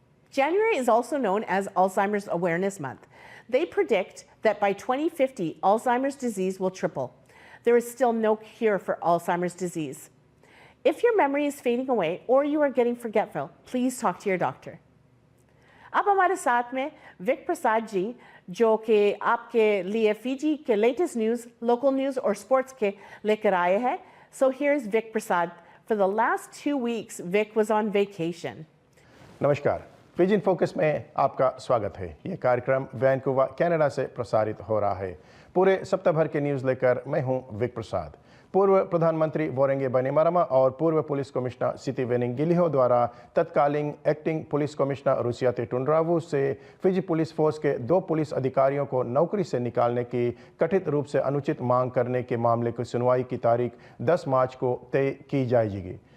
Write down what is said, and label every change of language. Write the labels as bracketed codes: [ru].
[en] January is also known as Alzheimer's Awareness Month. They predict that by 2050, Alzheimer's disease will triple. There is still no cure for Alzheimer's disease. If your memory is fading away or you are getting forgetful, please talk to your doctor. [hi] अब हमारे साथ में Wick Prasad ji, जो कि आपके लिए Fiji के latest news, local news और स्पोर्ट्स के लेकर आए हैं. [en] So here's Vic Prasad. For the last 2 weeks, Vic was on vacation. [hi] नमस्कार, फीजी इन फोकस में आपका स्वागत है. ये कार्यक्रम वैनकूवर, कनाडा से प्रसारित हो रहा है. पूरे सप्ताह भर के न्यूज़ लेकर मैं हूं विक प्रसाद. पूर्व प्रधानमंत्री वोरेंगे बानीमरामा और पूर्व पुलिस कमिश्नर सिटी वेनिंगिलिहो द्वारा तत्कालीन एक्टिंग पुलिस कमिश्नर रुसियाते टुंड्रावू से फिजी पुलिस फोर्स के 2 पुलिस अधिकारियों को नौकरी से निकालने की कथित रूप से अनुचित मांग करने के मामले की सुनवाई की तारीख 10 मार्च को तय की जाएगी.